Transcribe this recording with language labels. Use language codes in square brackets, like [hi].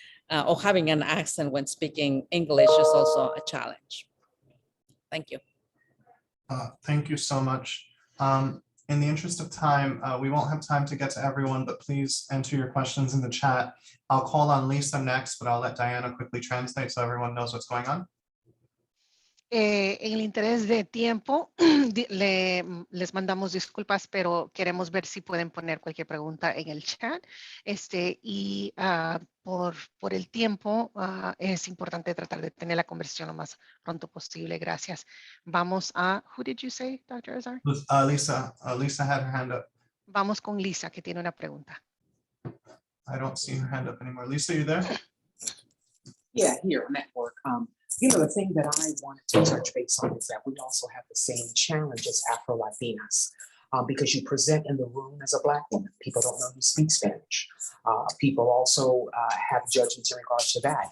[en] or having an accent when speaking English is also a challenge. Thank you. Thank you so much. In the interest of time, we won't have time to get to everyone, but please enter your questions in the chat. I'll call on Lisa next, but I'll let Diana quickly translate so everyone knows what's going on. [es] En el interés de tiempo, les mandamos disculpas, pero queremos ver si pueden poner cualquier pregunta en el chat. Y por el tiempo, es importante tratar de tener la conversación lo más pronto posible. Gracias. [en] Vamos a, who did you say, Dr. Azar? Lisa had her hand up. [es] Vamos con Lisa, que tiene una pregunta. [en] I don't see her hand up anymore. Lisa, you there? Yeah, here, network. You know, the thing that I wanted to touch base on is that we also have the same challenge as Afro-Latinas because you present in the room as a Black woman. People don't know you speak Spanish. People also have judgments in regards to that.